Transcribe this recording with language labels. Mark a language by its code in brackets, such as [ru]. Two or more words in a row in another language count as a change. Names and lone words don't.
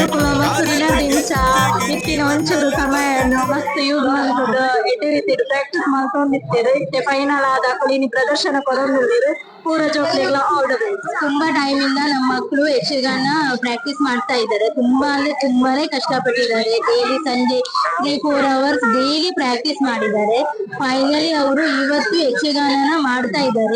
[tcy] ಇತ್ತಿನ ಒಂಚೂರು ಸಮಯವನ್ನು ಮಸ್ತ್ ಯೂಸ್ ಮಾಡ್ಕೊಂಡು ಎಡ್ಡೆ ರೀತಿ ಪ್ರಾಕ್ಟೀಸ್ ಮಾಡ್ಕೊಂಡಿರ್ತೀರು ಇತ್ತೆ ಫೈನಲ್ ಆದಾಗಲೂ ಇನ್ನು ಪ್ರದರ್ಶನ ಕೊಡೋದಿರು ಪೂರ ಜೋಕ್ಲಿಗೆಲ್ಲ ಆಡಬೇಕು. [kn] ತುಂಬಾ ಟೈಮ್ ಇಂದ ನಮ್ಮ ಮಕ್ಕಳು ಯಕ್ಷಗಾನ ಪ್ರಾಕ್ಟೀಸ್ ಮಾಡ್ತಾ ಇದ್ದಾರೆ. ತುಂಬಾ ಅಂದ್ರೆ ತುಂಬಾನೇ ಕಷ್ಟಪಟ್ಟಿದ್ದಾರೆ. ಡೈಲಿ ಸಂಜೆ 3-4 hours ಡೈಲಿ ಪ್ರಾಕ್ಟೀಸ್ ಮಾಡಿದ್ದಾರೆ. ಫೈನಲಿ ಅವರು ಇವತ್ತು ಯಕ್ಷಗಾನನ ಮಾಡ್ತಾ ಇದ್ದಾರೆ.